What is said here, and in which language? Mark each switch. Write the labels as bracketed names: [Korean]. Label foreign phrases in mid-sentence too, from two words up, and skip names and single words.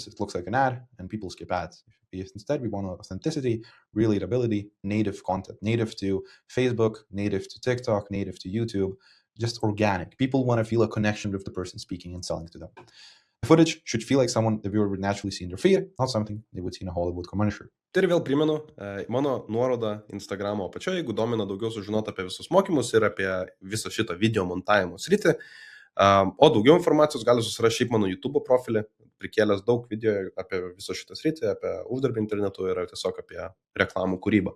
[English] It looks like an ad and people skip ads. Instead, we want authenticity, relatability, native content, native to Facebook, native to TikTok, native to YouTube, just organic. People want to feel a connection with the person speaking and selling to them. The footage should feel like someone the viewer would naturally see in their feed, not something they would see in a Hollywood commercial. [Lithuanian] Tai ir vėl primenu, mano nuoroda Instagramo apačioje, jeigu domina daugiau sužinoti apie visus mokymus ir apie visą šitą video montavimo sritį. O daugiau informacijos gali susirasti šiaip mano YouTube profilį, prikėlęs daug video apie visą šitą sritį, apie uždarbį internetu ir tiesiog apie reklamų kūrybą.